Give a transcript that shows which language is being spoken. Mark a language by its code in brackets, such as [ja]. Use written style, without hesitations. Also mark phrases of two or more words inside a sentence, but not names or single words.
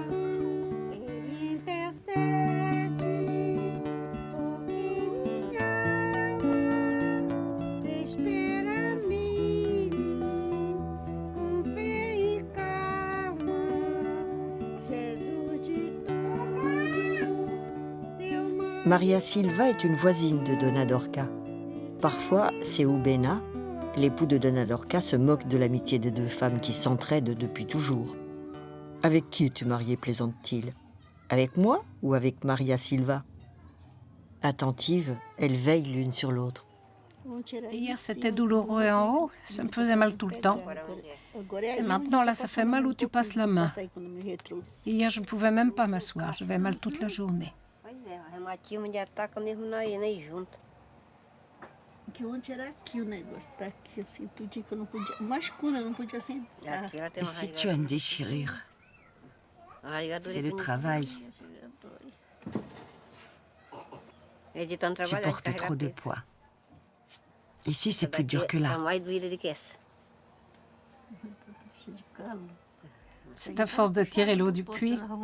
[pt] Ele intercede por ti, minha alma. Espera nele com fé e calma. Jesus de todo teu mal. [fr] Maria Silva est une voisine de Dona Dorca. Parfois, c'est Ubena, l'époux de Dona Dorca, se moque de l'amitié des deux femmes qui s'entraident depuis toujours. Avec qui es-tu mariée, plaisante-t-il? Avec moi ou avec Maria Silva? Attentive, elles veillent l'une sur l'autre. Hier, c'était douloureux en haut, ça me faisait mal tout le temps. Et maintenant, là, ça fait mal où tu passes la main. Hier, je ne pouvais même pas m'asseoir, j'avais mal toute la journée. [pt] Que ontem era aqui o negócio, tá aqui, assim, tudinho que eu não podia. Mas quando eu não podia sentar. [fr] Ici, tu as une déchirure. C'est le travail. Tu portes trop de poids. Ici, c'est plus dur que là. C'est à force de tirer l'eau du puits.